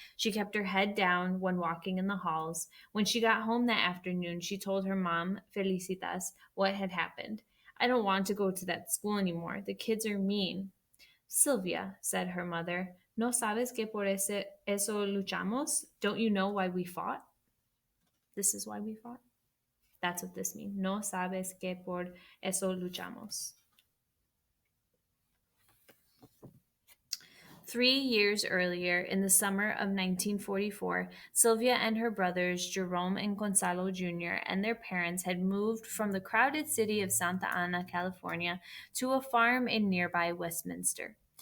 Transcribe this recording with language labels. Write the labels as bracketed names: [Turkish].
[English] She kept her head down when walking in the halls. When she got home that afternoon, she told her mom, Felicitas, what had happened. "I don't want to go to that school anymore. The kids are mean." "Sylvia," said her mother, [Spanish] "no sabes que por eso luchamos? [English] Don't you know why we fought?" This is why we fought. That's what this means. [Spanish] No sabes que por eso luchamos. [English] 3 years earlier, in the summer of 1944, Sylvia and her brothers, Jerome and Gonzalo Jr., and their parents had moved from the crowded city of Santa Ana, California, to a farm in nearby Westminster.